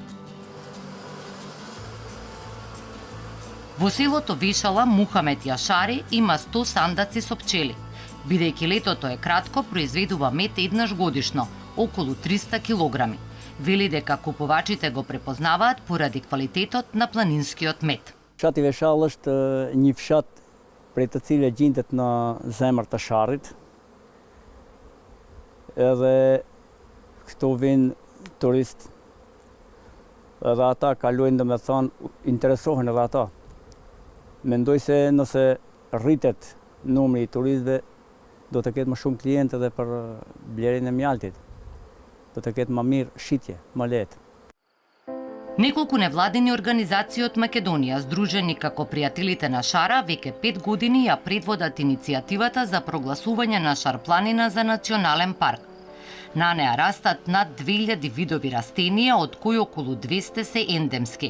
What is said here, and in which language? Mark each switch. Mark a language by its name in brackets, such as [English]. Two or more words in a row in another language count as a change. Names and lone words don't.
[Macedonian] Во селото Вешала Мухамет Јашари има 100 сандаци со пчели. Бидејќи летото е кратко, произведува мед еднаш годишно, околу 300 килограми. Вели дека купувачите го препознаваат поради квалитетот на планинскиот мед. [Albanian] Fshati Veshall është një fshat prej të cilëve gjendet në zemër të Sharrit. Edhe këtu vinë turistë. Edhe ata kalojnë, domethënë, interesohen edhe ata. Mendoj se nëse rritet numri i turistëve, do të ketë më shumë klientë edhe për blerjen e mjaltit. Do të ketë më mirë shitje, më lehtë. [Macedonian] Неколку невладени организации од Македонија, здружени како пријателите на Шара, веќе 5 години ја предводат иницијативата за прогласување на Шарпланина за национален парк. На неа растат над 2000 видови растенија, од кои околу 200 се ендемски.